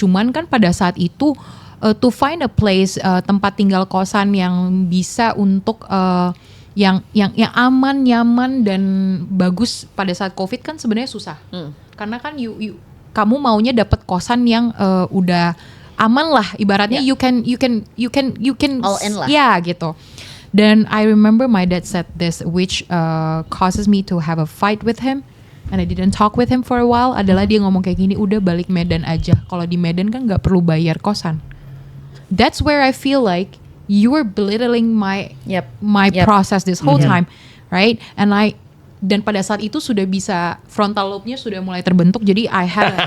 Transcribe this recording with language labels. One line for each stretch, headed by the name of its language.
Indonesian: Cuman kan pada saat itu
English: to find a place
Indonesian: tempat tinggal kosan yang bisa untuk yang aman, nyaman dan bagus pada saat COVID kan sebenarnya susah. Karena kan kamu maunya dapat kosan yang udah aman lah ibaratnya.
English: Yeah. you can
Indonesian: All in lah. ya gitu.
English: Then I remember my dad said this which causes me to have a fight with him and I didn't talk with him for a while,
Indonesian: adalah dia ngomong kayak gini, udah balik Medan aja, kalau di Medan kan nggak perlu bayar kosan.
English: That's where I feel like you were belittling my Yep. process this whole time, right?
Indonesian: Dan pada saat itu sudah bisa frontal lobe-nya sudah mulai terbentuk, jadi
English: I had